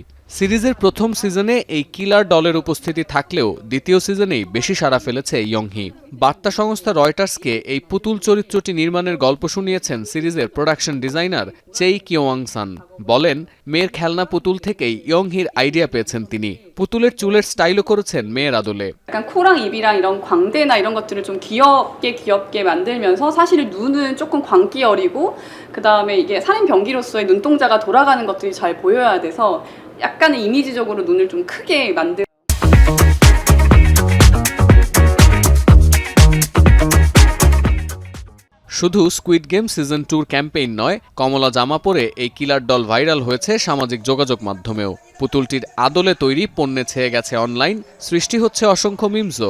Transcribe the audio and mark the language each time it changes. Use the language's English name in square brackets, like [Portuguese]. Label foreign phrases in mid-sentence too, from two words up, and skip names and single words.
[Bangla] সিরিজের প্রথম সিজনে এই কিলার ডলের উপস্থিতি থাকলেও দ্বিতীয় সিজনেই বেশি সাড়া ফেলেছে ইয়ংহি। বার্তা সংস্থা রয়টার্সকে এই পুতুল চরিত্রটি নির্মাণের গল্প শুনিয়েছেন সিরিজের প্রোডাকশন ডিজাইনার চেই কিওয়াংসান। বলেন, মেয়ের খেলনা পুতুল থেকেই ইয়ংহির আইডিয়া পেয়েছেন তিনি। পুতুলের চুলের স্টাইলও করেছেন মেয়ের 아돌에. [Korean] 약간 코랑 입이랑 이런 광대나 이런 것들을 좀 귀엽게 만들면서 사실 눈은 조금 광기어리고 그다음에 이게 살인 병기로서의 눈동자가 돌아가는 것들이 잘 보여야 돼서 약간의 이미지적으로 눈을 좀 크게 만들. [Bangla] শুধু স্কুইড গেম সিজন 2 ক্যাম্পেইন নয়, কমলা জামা পরে এই কিলার ডল ভাইরাল হয়েছে সামাজিক যোগাযোগ মাধ্যমেও। পুতুলটির আদলে তৈরি পণ্যে ছেয়ে গেছে অনলাইন, সৃষ্টি হচ্ছে অসংখ্য মিমসও।